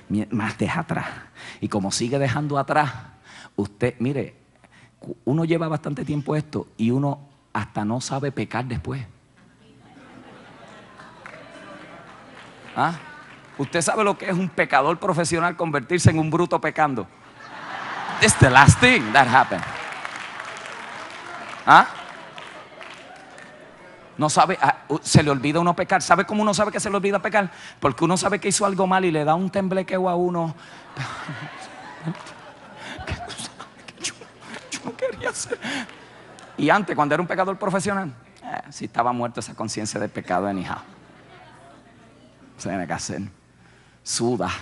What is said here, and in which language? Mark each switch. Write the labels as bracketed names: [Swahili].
[Spanish] Más deja atrás. Y como sigue dejando atrás, usted, mire, uno lleva bastante tiempo esto y uno hasta no sabe pecar después. ¿Ah? ¿Usted sabe lo que es un pecador profesional convertirse en un bruto pecando? [English] It's the last thing that happened. ¿Ah? [Spanish] No sabe, se le olvida uno pecar. ¿Sabe cómo uno sabe que se le olvida pecar? Porque uno sabe que hizo algo mal y le da un temblequeo a uno. Yo no quería hacer. Y antes, cuando era un pecador profesional, si estaba muerto esa conciencia de pecado, [English] anyhow. [Spanish] Se tiene que hacer. Suda.